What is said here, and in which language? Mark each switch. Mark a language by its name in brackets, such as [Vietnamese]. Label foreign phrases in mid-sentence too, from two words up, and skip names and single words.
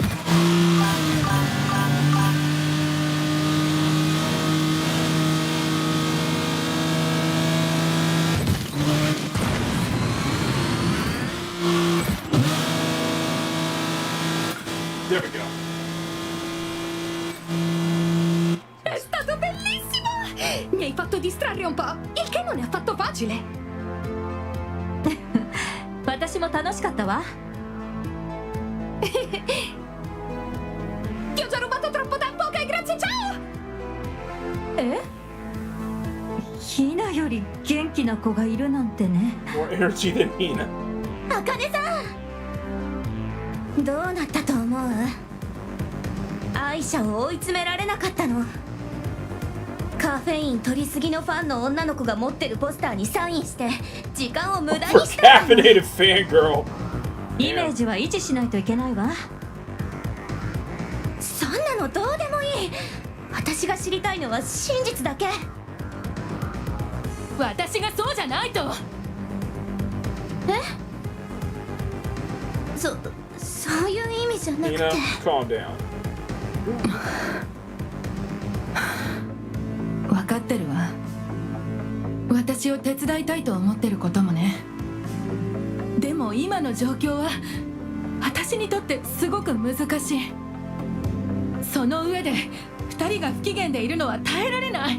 [English] There we go. [Italian] È stato bellissimo! Mi hai fatto distrarre un po', il che non è affatto facile. [Japanese] 私も楽しかったわ。 [Italian] Ti ho già rubato troppo tempo, ok? Grazie, ciao! [Japanese] え？ヒナより元気な子がいるなんてね。 [English] More energy than Hina. [Japanese] あかねさん、どうなったと思う？アイシャを追い詰められなかったの？カフェイン取りすぎのファンの女の子が持ってるポスターにサインして時間を無駄にしたの。 Caffeinated fangirl. イメージは維持しないといけないわ。そんなのどうでもいい。私が知りたいのは真実だけ。私がそうじゃないと。そういう意味じゃなくて。 [English] Hina, calm down. [Japanese] 分かってるわ。私を手伝いたいと思ってることもね。でも今の状況は私にとってすごく難しい。その上で2人が不機嫌でいるのは耐えられない。